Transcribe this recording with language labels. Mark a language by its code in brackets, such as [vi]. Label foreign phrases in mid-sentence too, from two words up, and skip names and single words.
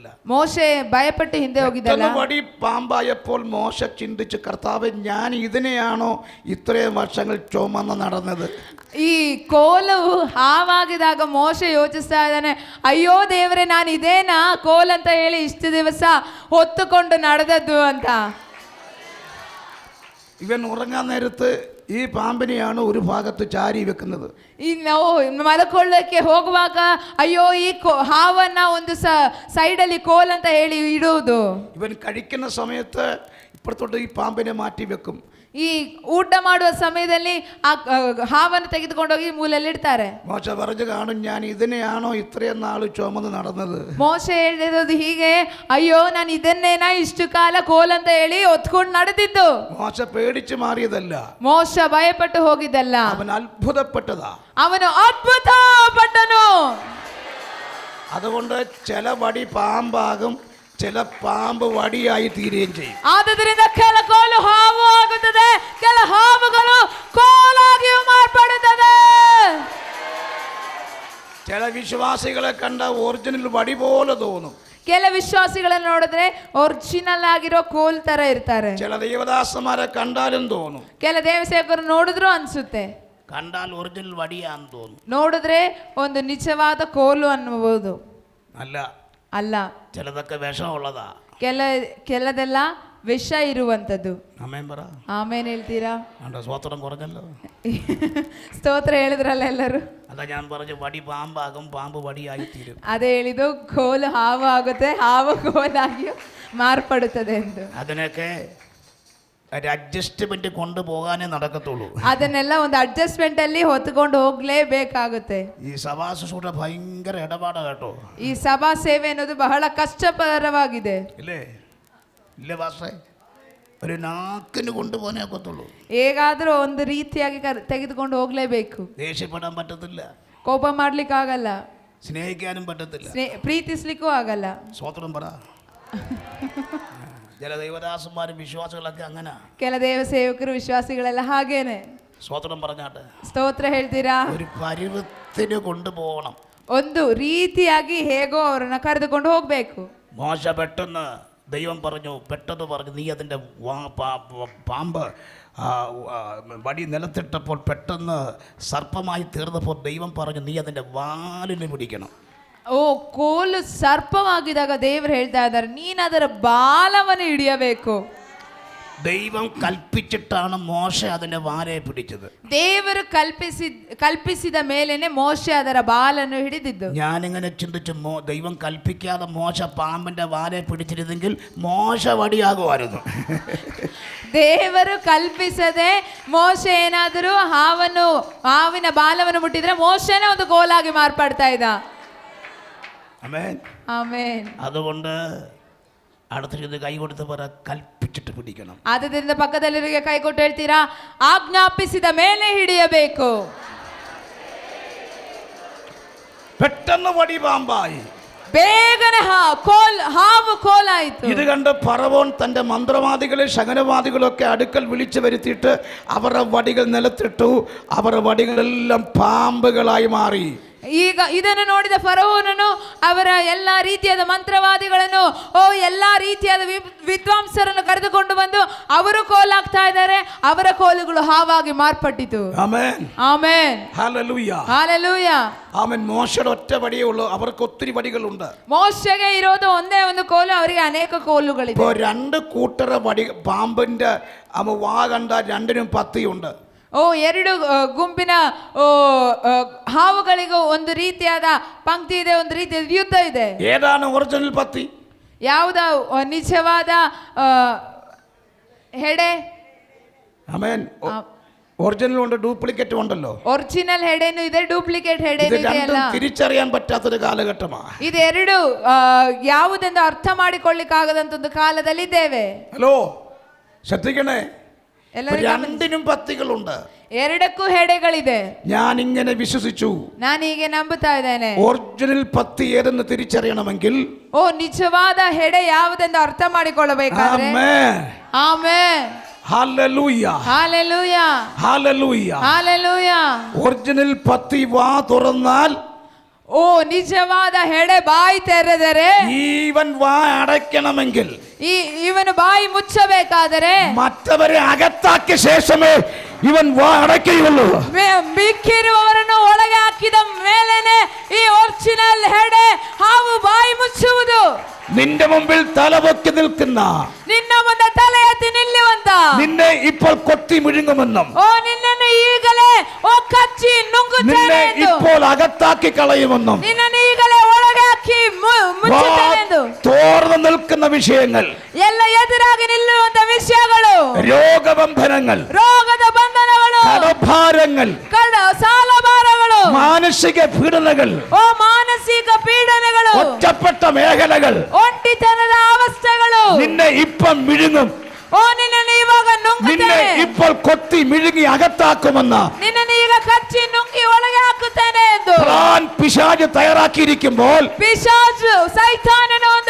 [kn] ಮೋಶೆ ಭಯಪಟ್ಟು ಹಿಂದೆ ಹೋಗಿದ್ದಲ್ಲ. [ml] വടി പാമ്പായപ്പോൾ മോശ ചിന്തിച്ച്, കർത്താവേ, ഞാൻ ഇതിനെയാണോ ഇത്രയും വർഷങ്ങൾ ചുമന്ന് നടന്നത്? [kn] ಈ ಕೋಲವು ಹಾವಾಗಿದಾಗ ಮೋಶೆ ಯೋಚಿಸ್ತಾ ಇದ್ದಾನೆ, ಅಯ್ಯೋ ದೇವರೇ, ನಾನು ಇದೇನಾ ಕೋಲ್ ಅಂತ ಹೇಳಿ ಇಷ್ಟು ದಿವಸ ಹೊತ್ತುಕೊಂಡು ನಡೆದದ್ದು ಅಂತ. [ml] ഇവൻ ഉറങ്ങാൻ നേരത്ത് ഈ പാമ്പിനെയാണ് ഒരു ഭാഗത്ത് ചാരി വെക്കുന്നത്. [kn] ಈ ನಾವು ಮಲಕೊಳ್ಳಕ್ಕೆ ಹೋಗುವಾಗ ಅಯ್ಯೋ ಈ ಹಾವನ್ನ ಒಂದು ಸೈಡಲ್ಲಿ ಕೋಲ್ ಅಂತ ಹೇಳಿ ಇಡುವುದು. [ml] ഇവൻ കഴിക്കുന്ന സമയത്ത് ഇപ്പുറത്തോട്ട് ഈ പാമ്പിനെ മാറ്റി വെക്കും. [kn] ಈ ಊಟ ಮಾಡುವ ಸಮಯದಲ್ಲಿ ಆ ಹಾವನ್ನು ತೆಗೆದುಕೊಂಡೋಗಿ ಮೂಲೆಯಲ್ಲಿ ಇಡ್ತಾರೆ. [ml] മോശ പറഞ്ഞു കാണും, ഞാൻ ഇതിനെയാണോ ഇത്രയും നാൾ ചുമന്ന് നടന്നത്? [kn] ಮೋಶೆ ಹೇಳಿರೋದು ಹೀಗೆ, ಅಯ್ಯೋ ನಾನು ಇದನ್ನೇನಾ ಇಷ್ಟು ಕಾಲ ಕೋಲ್ ಅಂತ ಹೇಳಿ ಹೊತ್ಕೊಂಡು ನಡೆದಿದ್ದು. [ml] മോശ പേടിച്ച് മാറിയതല്ല, [kn] ಮೋಶ ಭಯಪಟ್ಟು ಹೋಗಿದ್ದಲ್ಲ, [ml] അവൻ അത്ഭുതപ്പെട്ടതാ. [kn] ಅವನು ಅದ್ಭುತ ಪಟ್ಟನು. [ml] അതുകൊണ്ട് ചില വടി പാമ്പാകും, ചില പാമ്പ് വടിയായി തീരുകയും ചെയ്യും. [kn] ಆದುದರಿಂದ ಕೆಲ ಕೋಲು ಹಾವು ಆಗುತ್ತದೆ, ಕೆಲ ಹಾವುಗಳು ಕೋಲಾಗಿ ಮಾರ್ಪಡುತ್ತದೆ. [ml] ചില വിശ്വാസികളെ കണ്ട ഒറിജിനൽ വടി പോലെ തോന്നും. [kn] ಕೆಲ ವಿಶ್ವಾಸಿಗಳನ್ನು ನೋಡಿದ್ರೆ ಒರಿಜಿನಲ್ ಆಗಿರೋ ಕೋಲ್ ತರ ಇರ್ತಾರೆ. [ml] ചില ദേവദാസന്മാരെ കണ്ടാലും തോന്നും. [kn] ಕೆಲ ದೇವಸೇವಕರು ನೋಡಿದ್ರು ಅನ್ಸುತ್ತೆ, [ml] കണ്ടാൽ ഒറിജിനൽ വടിയാന്ന് തോന്നും. [kn] ನೋಡಿದ್ರೆ ಒಂದು ನಿಜವಾದ ಕೋಲು ಅನ್ನಬಹುದು. [ml] അല്ല, [kn] ಅಲ್ಲ, [ml] ചിലതൊക്കെ വിഷമുള്ളതാ. [kn] ಕೆಲದೆಲ್ಲ ವಿಷ ಇರುವಂತದ್ದು. [ml] ആമേൻ പറ. [kn] ಆಮೇನ್ ಹೇಳ್ತೀರಾ? [ml] സ്വോത്രം കുറഞ്ഞല്ലോ. [kn] ಸ್ತೋತ್ರ ಹೇಳಿದ್ರಲ್ಲ ಎಲ್ಲರೂ. [ml] അതാ ഞാൻ പറഞ്ഞു, വടി പാമ്പാകും, പാമ്പ് വടിയായി തീരും. [kn] ಅದೇ ಹೇಳಿದ್ದು, ಕೋಲು ಹಾವು ಆಗುತ್ತೆ, ಹಾವು ಕೋಲಾಗಿ ಮಾರ್ಪಡುತ್ತದೆ ಎಂದು. [ml] അതിനൊക്കെ ഒരു അഡ്ജസ്റ്റ്മെന്റ് കൊണ്ടുപോകാനേ നടക്കത്തുള്ളൂ. [kn] ಅದನ್ನೆಲ್ಲ ಒಂದು ಅಡ್ಜಸ್ಟ್ಮೆಂಟ್ ಅಲ್ಲಿ ಹೊತ್ಕೊಂಡು ಹೋಗ್ಲೇಬೇಕಾಗುತ್ತೆ. [ml] ഈ സഭാശുശ്രൂഷ ഭയങ്കര ഇടപാടാ കേട്ടോ. [kn] ಈ ಸಭಾ ಸೇವೆ ಅನ್ನೋದು ಬಹಳ ಕಷ್ಟಕರವಾಗಿದೆ. [ml] ഇല്ലേ ഇല്ലേ ഭാഷേ, ഒരു നാക്കിന് കൊണ്ടുപോകാനേ ഒക്കത്തുള്ളൂ. [kn] ಹೇಗಾದ್ರೂ ಒಂದು ರೀತಿಯಾಗಿ ತೆಗೆದುಕೊಂಡು ಹೋಗ್ಲೇಬೇಕು. [ml] ദേഷ്യപ്പെടാൻ പറ്റത്തില്ല, [kn] ಕೋಪ ಮಾಡ್ಲಿಕ್ಕಾಗಲ್ಲ, [ml] സ്നേഹിക്കാനും പറ്റത്തില്ല, [kn] ಪ್ರೀತಿಸ್ಲಿಕ್ಕೂ ಆಗಲ್ಲ. [ml] സ്വതന്ത്രം പറ. ചില ദൈവദാസന്മാരും വിശ്വാസികളൊക്കെ അങ്ങനെ. [kn] ಕೆಲ ದೇವ ಸೇವಕರು ವಿಶ್ವಾಸಿಗಳೆಲ್ಲ ಹಾಗೇನೆ. [ml] സ്വതന്ത്രം പറഞ്ഞാട്ടെ, [kn] ಸ್ತೋತ್ರ ಹೇಳ್ತೀರಾ? [ml] ഒരു പരുവത്തിന് കൊണ്ടുപോകണം. [kn] ಒಂದು ರೀತಿಯಾಗಿ ಹೇಗೋ ಅವರನ್ನ ಕರೆದುಕೊಂಡು ಹೋಗ್ಬೇಕು. [ml] മോശ പെട്ടെന്ന് ദൈവം പറഞ്ഞു, പെട്ടെന്ന് പറഞ്ഞു, നീ അതിൻ്റെ പാമ്പ് വടി നിലത്തിട്ടപ്പോൾ പെട്ടെന്ന് സർപ്പമായി തീർന്നപ്പോൾ ദൈവം പറഞ്ഞു, നീ അതിൻ്റെ വാലിന് പിടിക്കണം. [kn] ಓ, ಕೋಲು ಸರ್ಪವಾಗಿದ್ದಾಗ ದೇವರು ಹೇಳ್ತಾ ಇದ್ದಾರೆ, ನೀನು ಅದರ ಬಾಲವನ್ನು ಹಿಡಿಯಬೇಕು. [ml] ദൈവം കൽപ്പിച്ചിട്ടാണ് മോശ അതിൻ്റെ വാലെ പിടിച്ചത്. [kn] ದೇವರು ಕಲ್ಪಿಸಿದ ಮೇಲೇನೆ ಮೋಶೆ ಅದರ ಬಾಲನ್ನು ಹಿಡಿದಿದ್ದು. [ml] ഞാനിങ്ങനെ ചിന്തിച്ചു, ദൈവം കൽപ്പിക്കാതെ മോശ പാമ്പിൻ്റെ വാലെ പിടിച്ചിരുന്നെങ്കിൽ മോശ വടിയാകുമായിരുന്നു. [kn] ದೇವರು ಕಲ್ಪಿಸದೆ ಮೋಶೆ ಏನಾದರೂ ಹಾವಿನ ಬಾಲವನ್ನು ಮುಟ್ಟಿದ್ರೆ ಮೋಶೆನೇ ಒಂದು ಕೋಲಾಗಿ ಮಾರ್ಪಡ್ತಾ ಇದ್ದ. [ml] ആമേൻ [kn] ಆಮೇನ್. [ml] അതുകൊണ്ട് അടുത്ത കൈ കൊടുത്ത് പറ, കൽപ്പിച്ചിട്ട് പിടിക്കണം. [kn] ಆದ್ದರಿಂದ ಪಕ್ಕದಲ್ಲಿರಿಗೆ ಕೈ ಕೊಟ್ಟು ಹೇಳ್ತೀರಾ, ಆಜ್ಞಾಪಿಸಿದ ಮೇಲೆ ಹಿಡಿಯಬೇಕು. [ml] പെട്ടെന്ന് വടി പാമ്പായി, [kn] ಬೇಗನೆ ಹಾವು ಕೋಲಾಯಿತು. [ml] ഇത് കണ്ട് ഫറവോൻ തന്റെ മന്ത്രവാദികളെ ശകനവാദികളൊക്കെ അടുക്കൽ വിളിച്ചു വരുത്തിയിട്ട് അവരുടെ വടികൾ നിലത്തിട്ടു. അവരുടെ വടികളെല്ലാം പാമ്പുകളായി മാറി. [kn] ಈಗ ಇದನ್ನು ನೋಡಿದ ಫರೋಹನನು ಅವರ ಎಲ್ಲಾ ರೀತಿಯಾದ ಮಂತ್ರವಾದಿಗಳನ್ನು, ಎಲ್ಲಾ ರೀತಿಯಾದ ವಿದ್ವಾಂಸರನ್ನು ಕರೆದುಕೊಂಡು ಬಂದು ಅವರು ಕೋಲಾಗ್ತಾ ಇದ್ದಾರೆ. ಅವರ ಕೋಲುಗಳು ಹಾವಾಗಿ ಮಾರ್ಪಟ್ಟಿತು. [ml] ആമേൻ [kn] ಆಮೇನ್. [ml] ഹല്ലേലൂയ [kn] ಹಾಲೆಲೂಯ. [ml] ആമേൻ. മോശയുടെ ഒറ്റ വടിയേ ഉള്ളൂ, അവർക്ക് ഒത്തിരി വടികളുണ്ട്. [kn] ಮೋಶೆಗೆ ಇರೋದು ಒಂದೇ ಒಂದು ಕೋಲು, ಅವರಿಗೆ ಅನೇಕ ಕೋಲುಗಳಿವೆ. [ml] ഇപ്പോൾ രണ്ട് കൂട്ടര വടി പാമ്പിന്റെ വാ കണ്ട രണ്ടിനും പത്തിയുണ്ട്. [kn] ಎರಡು ಗುಂಪಿನ ಹಾವುಗಳಿಗೂ ಒಂದು ರೀತಿಯಾದ ಪಂಕ್ತಿ ಇದೆ, ಒಂದು ರೀತಿಯಾದ ಯುದ್ಧ ಇದೆ. [ml] ഏതാണ് ഒറിജിനൽ പത്തി? [kn] ಯಾವ್ದ ನಿಜವಾದ ಹೆಡೆ? [ml] ആമേൻ. ഒറിജിനൽ ഉണ്ട്, ഡ്യൂപ്ലിക്കേറ്റ് ഉണ്ടല്ലോ. [kn] ಒರಿಜಿನಲ್ ಹೆಡೆನೂ ಇದೆ, ಡೂಪ್ಲಿಕೇಟ್ ಹೆಡೆನೂ [ml] ഇത് [kn] ಇದೆ [ml] രണ്ടും [kn] ಅಲ್ಲ. [ml] തിരിച്ചറിയാൻ പറ്റാത്തൊരു കാലഘട്ടമാണ്. [kn] ಇದೆರಡು ಯಾವುದೆಂದು ಅರ್ಥ ಮಾಡಿಕೊಳ್ಳಿಕ್ಕಾಗದಂತ ಒಂದು ಕಾಲದಲ್ಲಿ ಇದ್ದೇವೆ. [ml] ഹലോ, ശ്രദ്ധിക്കണേ, [kn] ಎಲ್ಲರಿಗೂ [ml] രണ്ടിനും പത്തികളുണ്ട്. [kn] ಎರಡಕ್ಕೂ ಹೆಡೆಗಳಿದೆ. [ml] ഞാൻ ഇങ്ങനെ വിശ്വസിച്ചു. [kn] ನಾನು ಹೀಗೆ ನಂಬುತ್ತಾ ಇದ್ದೇನೆ. [ml] ഒറിജിനൽ പത്തി ഏതെന്ന് തിരിച്ചറിയണമെങ്കിൽ [kn] ನಿಜವಾದ ಹೆಡೆ ಯಾವುದೆಂದು ಅರ್ಥ ಮಾಡಿಕೊಳ್ಳಬೇಕಾದ್ರೆ ಆಮೆನ್. [ml] ഹല്ലേലൂയ [kn] ಹಾಲೆಲೂಯ. [ml] ഹല്ലേലൂയ [kn] ಹಾಲೆಲೂಯ. [ml] ഒറിജിനൽ പത്തി വാ തുറന്നാൽ, [kn] ನಿಜವಾದ ಹೆಡೆ ಬಾಯಿ ತೆರೆದರೆ, [ml] ഈവൻ വാ അടയ്ക്കണമെങ്കിൽ, [kn] ಇವನು ಬಾಯಿ ಮುಚ್ಚಬೇಕಾದರೆ [ml] മറ്റവരെ അകത്താക്കിയ ശേഷമേ ഇവൻ വാ അടയ്ക്കുകയുള്ളൂ. [kn] ಮಿಕ್ಕಿರುವವರನ್ನು ಒಳಗೆ ಹಾಕಿದ ಮೇಲೇನೆ ಈ ಒರಿಜಿನಲ್ ಹೆಡೆ ಹಾವು ಬಾಯಿ ಮುಚ್ಚುವುದು. [ml] നിന്റെ മുമ്പിൽ തലപൊക്കി നിൽക്കുന്ന, [kn] ನಿನ್ನ ಮುಂದೆ ತಲೆ ಎತ್ತಿ ನಿಲ್ಲುವಂತ, [ml] നിന്നെ ഇപ്പോൾ കൊത്തി മുഴുങ്ങുമെന്നും [kn] ನಿನ್ನನ್ನು ಈಗಲೇ ಕಚ್ಚಿ ನುಂಗುತ್ತೇನೆ ಎಂದು, [ml] ഇപ്പോൾ അകത്താക്കി കളയുമെന്നും, [kn] ನಿನ್ನನ್ನು ಈಗಲೇ ಒಳಗೆ ಹಾಕಿ ಮುಚ್ಚುತ್ತೇನೆ ಎಂದು, [ml] തോർന്നു നിൽക്കുന്ന വിഷയങ്ങൾ, [kn] ಎಲ್ಲ ಎದುರಾಗಿ ನಿಲ್ಲುವಂತ ವಿಷಯಗಳು, [ml] രോഗബന്ധനങ്ങൾ, [kn] ರೋಗದ ಬಂಧನಗಳು, [ml] കടഭാരങ്ങൾ, [kn] ಸಾಲಭಾರಗಳು, [ml] മാനസിക പീഡനകൾ, [kn] ಮಾನಸಿಕ ಪೀಡನೆಗಳು, [ml] ഒറ്റപ്പെട്ട മേഖലകൾ, [kn] ಒಂಟಿತನದ ಅವಸ್ಥೆಗಳು [ml] നിന്നെ ഇപ്പം വിഴുങ്ങും. [kn] ನಿನ್ನನ್ನು ಇವಾಗ [ml] നിന്നെ [kn] ನುಂಗುತ್ತೇನೆ. [ml] ഇപ്പോൾ കൊത്തി മിഴുങ്ങി അകത്താക്കുമെന്ന് [kn] ನಿನ್ನನ್ನು ಈಗ ಕಚ್ಚಿ ನುಂಗಿ ಒಳಗೆ ಹಾಕುತ್ತೇನೆ ಎಂದು [ml] പ്ലാൻ പിശാച് തയ്യാറാക്കിയിരിക്കുമ്പോൾ [kn] ಪಿಶಾಚು ಸೈತಾನನ ಒಂದು